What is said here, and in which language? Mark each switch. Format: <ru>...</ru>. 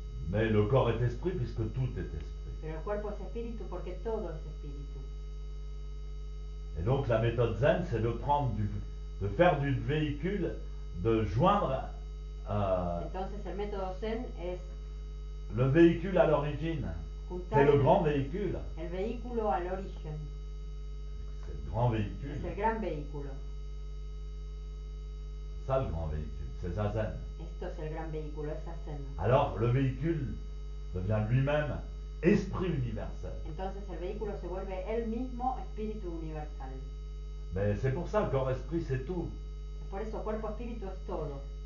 <fr>Mais le corps est esprit puisque tout est esprit.</fr> <es>Pero el cuerpo es espíritu porque todo es espíritu.</es> <fr>Et donc la méthode zen, c'est de faire du véhicule, de joindre</fr> <es>Entonces el método Zen es</es> <fr>le véhicule à l'origine.</fr> <es>juntar</es> <fr>C'est le grand véhicule.</fr> <es>el vehículo al origen.</es> <fr>C'est le grand véhicule.</fr> <es>Es el gran vehículo.</es> <fr>Ça le grand véhicule, c'est Zazen.</fr> <es>Esto es el gran vehículo, es Zen.</es> <fr>Alors le véhicule devient lui-même esprit universel.</fr> <es>Entonces el vehículo se vuelve él mismo espíritu universal.</es> <fr>Mais c'est pour ça, le corps-esprit, c'est tout.</fr> <es>Por eso cuerpo espíritu es todo.</es>